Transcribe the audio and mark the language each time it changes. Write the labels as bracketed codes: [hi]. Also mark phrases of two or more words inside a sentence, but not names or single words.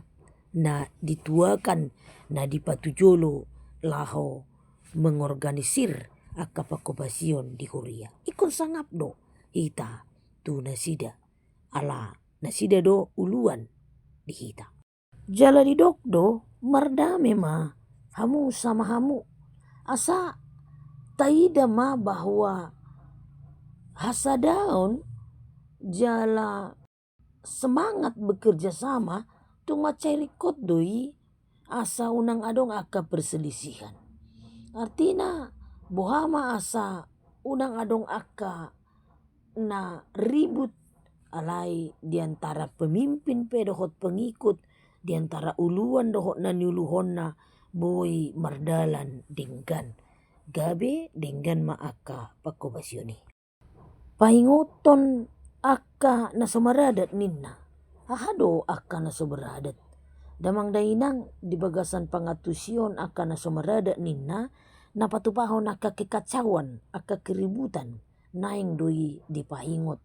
[bbc] na dituakan na dipatujolo laho mengorganisir akka pakobasion di huria ikon sangap do hita tu nasida ala nasida do uluan di hita jala di dok do mardame ma hamu sama hamu asa taida ma bahwa hasadaon jala [id] semangat bekerja sama [bbc] tu macairikot doi asa unang adong akka perselisihan. Artina bohama asa unang adong akka na ribut alai [id] diantara pemimpin [bbc] pedohot [id] pengikut diantara [bbc] uluan dohot na niuluhon na boy mardalan denggan gabe denggan ma akka pakobasyoni. paingoton akka nasumaradat ninna. Ahado akka nasumaradat. Damang dainang di bagasan pangatusyon akka nasumaradat ninna, napatupahon akka kekacauan, akka keributan, naing doi di paingot.